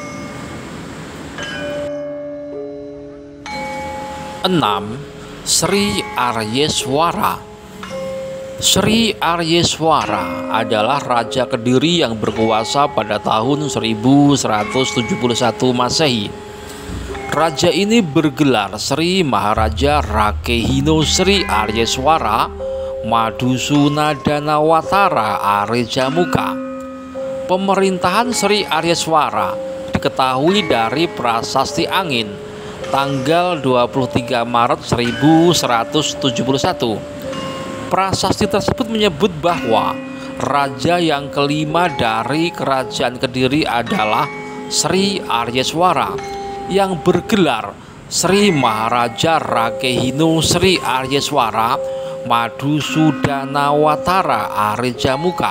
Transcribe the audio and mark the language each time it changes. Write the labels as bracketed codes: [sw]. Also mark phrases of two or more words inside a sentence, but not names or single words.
[id] 6. Sri Aryeswara. Sri Aryeswara adalah Raja Kediri yang berkuasa pada tahun 1171 Masehi. Raja ini bergelar Sri Maharaja Rakehino Sri Aryeswara Madusunadana-Watara Arejamuka. Pemerintahan Sri Aryeswara diketahui dari Prasasti Angin tanggal 23 Maret 1171. Prasasti tersebut menyebut bahwa raja yang kelima dari kerajaan Kediri adalah Sri Aryeswara yang bergelar Sri Maharaja Rakehino Sri Aryeswara Madusudana-Watara Arejamuka.